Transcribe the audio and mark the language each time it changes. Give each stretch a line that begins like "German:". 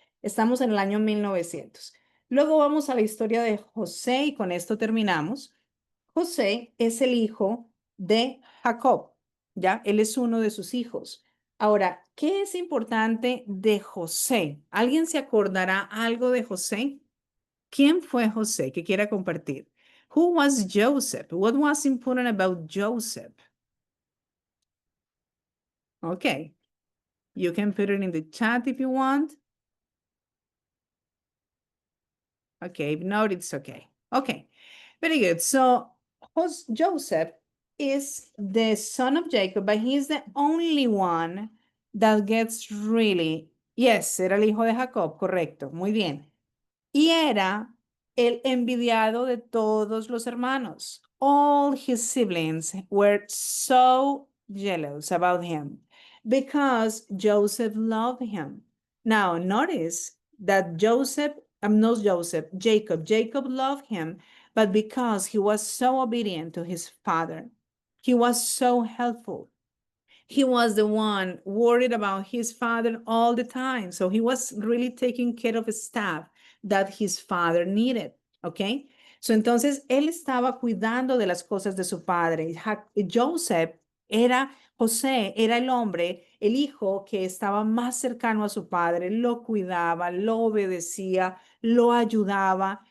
Spanish: Estamos en el año 1900. Luego vamos a la historia de José y con esto terminamos. José es el hijo de Jacob, ¿ya? Él es uno de sus hijos. Ahora, ¿qué es importante de José? ¿Alguien se acordará algo de José? ¿Quién fue José que quiera compartir?
English: Who was Joseph? What was important about Joseph? Okay, you can put it in the chat if you want. Okay, if not, it's okay. Okay, very good. So Joseph is the son of Jacob, but he's the only one that gets really, yes,
Spanish: era el hijo de Jacob, correcto, muy bien. Y era el envidiado de todos los hermanos.
English: All his siblings were so jealous about him because Joseph loved him. Now, notice that Jacob loved him, but because he was so obedient to his father, he was so helpful. He was the one worried about his father all the time. So he was really taking care of stuff that his father needed. Okay.
Spanish: So entonces él estaba cuidando de las cosas de su padre. José era el hombre, el hijo que estaba más cercano a su padre, lo cuidaba, lo obedecía, lo ayudaba.